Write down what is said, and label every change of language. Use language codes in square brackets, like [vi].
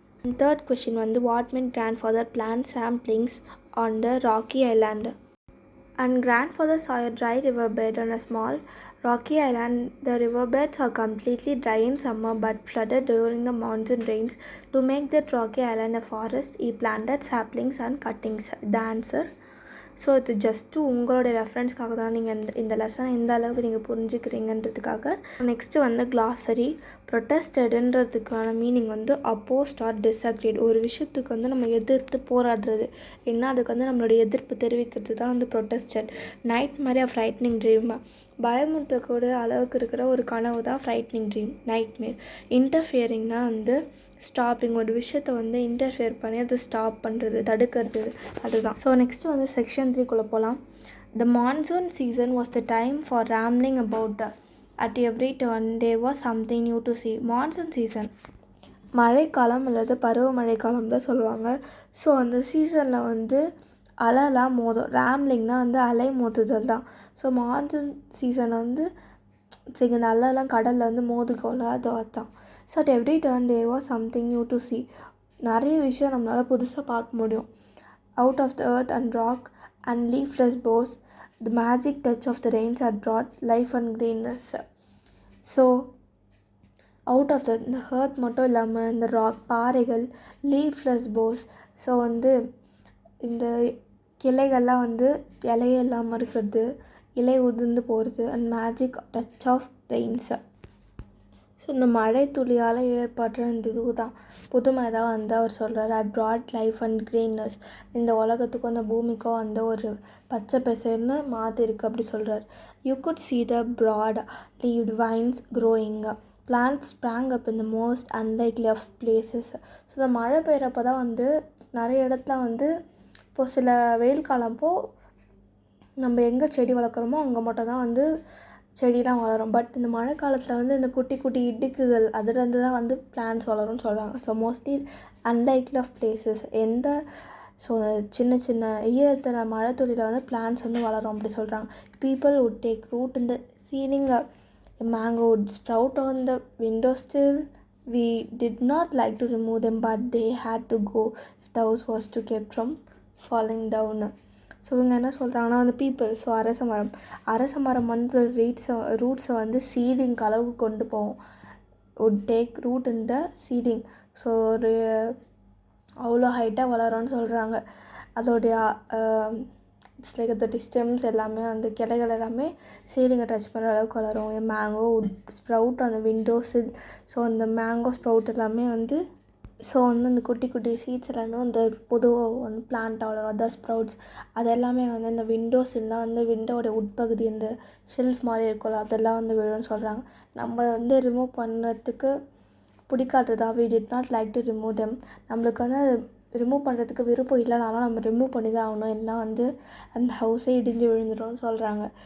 [en] And third question வந்து what made grandfather plant saplings on the rocky island? And grandfather saw a dry riverbed on a small rocky island. The riverbeds are completely dry in summer but flooded during the monsoon rains. To make that rocky island a forest, he planted saplings and cuttings. The answer, [ta] so இது just உங்களுடைய ரெஃபரன்ஸ்க்காக தான், நீங்கள் இந்த லெசனை எந்த அளவுக்கு நீங்கள் புரிஞ்சுக்கிறீங்கன்றதுக்காக. Next வந்து கிளாஸரி. ப்ரொட்டஸ்டடுன்றதுக்கான மீனிங் வந்து அப்போஸ்ட் ஆர் டிஸ்அக்ரீட். ஒரு விஷயத்துக்கு வந்து நம்ம எதிர்த்து போராடுறது, என்ன அதுக்கு வந்து நம்மளுடைய எதிர்ப்பு தெரிவிக்கிறது தான் வந்து ப்ரொட்டஸ்டட். [en] Nightmare frightening dream. [ta] பயமுறுத்தக்கூடிய அளவுக்கு இருக்கிற ஒரு கனவு தான் ஃப்ரைட்னிங் ட்ரீம், நைட்மேர். இன்டர்ஃபியரிங்னா வந்து ஸ்டாப்பிங். ஒரு விஷயத்தை வந்து இன்டர்ஃபியர் பண்ணி அதை ஸ்டாப் பண்ணுறது, தடுக்கிறது, அதுதான். ஸோ நெக்ஸ்ட்டு வந்து செக்ஷன் 3 போகலாம். [en] The monsoon season was the time for rambling about at every turn there was something new to see. [ta] Monsoon season மழைக்காலம் அல்லது பருவமழை காலம் தான் சொல்லுவாங்க. ஸோ அந்த சீசனில் வந்து அலைலாம் மோதும். ரேம்லிங்னா வந்து அலை மோதுதல் தான். ஸோ மான்சூன் சீசன் வந்து சரி, இந்த அலைலாம் கடலில் வந்து மோதுக்கோல, அதுதான். [en] So at every turn there was something new to see. [ta] நிறைய விஷயம் நம்மளால் புதுசாக பார்க்க முடியும். [en] Out of the earth and rock and leafless boughs, the magic touch of the rains had brought life and greenness. [ta] So out of இந்த earth மட்டும் இல்லாமல் இந்த ராக், பாறைகள், லீஃப்லெஸ் போஸ், ஸோ வந்து இந்த கிளைகள்லாம் வந்து இலையே இல்லாமல் இருக்கிறது, இலை உதிர்ந்து போகிறது, [en] And magic touch of rains. [ta] So இந்த மழை துளியால் ஏற்படுற இந்த இது தான் புதுமை தான் வந்து அவர் சொல்கிறார். [en] Had brought life and greenness. [ta] இந்த உலகத்துக்கும் அந்த பூமிக்கும் வந்து ஒரு பச்சை பசேர்னு மாற்றிருக்கு அப்படி சொல்கிறார். [en] You could see the broad leaved vines growing. Plants sprang up in the most unlikely of places. [ta] So இந்த மழை பெய்கிறப்ப தான் வந்து நிறைய இடத்துல வந்து இப்போது சில வெயில் காலப்போ நம்ம எங்கே செடி வளர்க்குறோமோ அங்கே மட்டும் தான் வந்து செடிலாம் வளரும். பட் இந்த மழை காலத்தில் வந்து இந்த குட்டி குட்டி இடுக்குகள் அதுலேருந்து தான் வந்து பிளான்ட்ஸ் வளரும்னு சொல்கிறாங்க. So mostly unlikely of places so சின்ன சின்ன ஈரத்தில் மழை துளியில் வந்து பிளான்ட்ஸ் வந்து வளரும் அப்படி சொல்கிறாங்க. [en] Peepul would take root in the ceiling. A mango would sprout on the windowsill. We did not like to remove them, but they had to go if the house was to kept from falling down. [ta] So இவங்க என்ன சொல்கிறாங்கன்னா வந்து people, so அரச மரம் வந்து ரூட்ஸை வந்து ceiling அளவுக்கு கொண்டு போவோம். [en] would take root in the ceiling. [ta] So ஒரு அவ்வளோ ஹைட்டாக வளரும்னு சொல்கிறாங்க. அதோடைய இட்ஸ் லைக் அதோடைய ஸ்டெம்ஸ் எல்லாமே அந்த கிளைகள் எல்லாமே சீலிங்கை டச் பண்ணுற அளவுக்கு வளரும். [en] Mango would sprout on the windowsill. [ta] So அந்த மேங்கோ ஸ்ப்ரவுட் எல்லாமே வந்து ஸோ வந்து அந்த குட்டி குட்டி சீட்ஸ் எல்லாமே அந்த பொதுவாக வந்து பிளான்ட்டாக வளரும், அதான் ஸ்ப்ரவுட்ஸ். அது எல்லாமே வந்து இந்த விண்டோஸ்லாம் வந்து விண்டோடைய உட்பகுதி அந்த ஷெல்ஃப் மாதிரி இருக்கும்ல அதெல்லாம் வந்து விழுன்னு சொல்கிறாங்க. நம்ம வந்து ரிமூவ் பண்ணுறதுக்கு பிடிக்காததா, [en] we did not like to remove them. [ta] நம்மளுக்கு வந்து ரிமூவ் பண்ணுறதுக்கு விருப்பம் இல்லைனாலும் நம்ம ரிமூவ் பண்ணி தான் ஆகணும், இல்லைனா வந்து அந்த ஹவுஸே இடிஞ்சு விழுந்துடும்னு சொல்கிறாங்க.